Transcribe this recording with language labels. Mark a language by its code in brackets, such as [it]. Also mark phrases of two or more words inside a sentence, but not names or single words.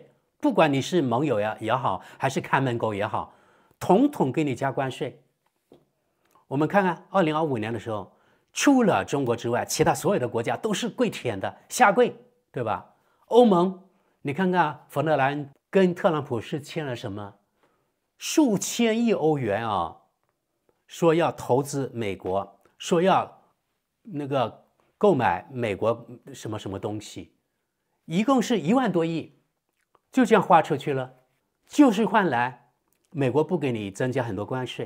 [zh] 不管你是盟友也好，還是看門狗也好，統統給你加關稅。我們看看2025年的時候，除了中國之外，其他所有的國家都是跪舔的，下跪，對吧？歐盟，你看看馮德萊恩跟特朗普是簽了什麼？數千億歐元啊，說要投資美國，說要那個購買美國什麼什麼東西，一共是1萬多億。就這樣花出去了，就是換來美國不給你增加很多關稅。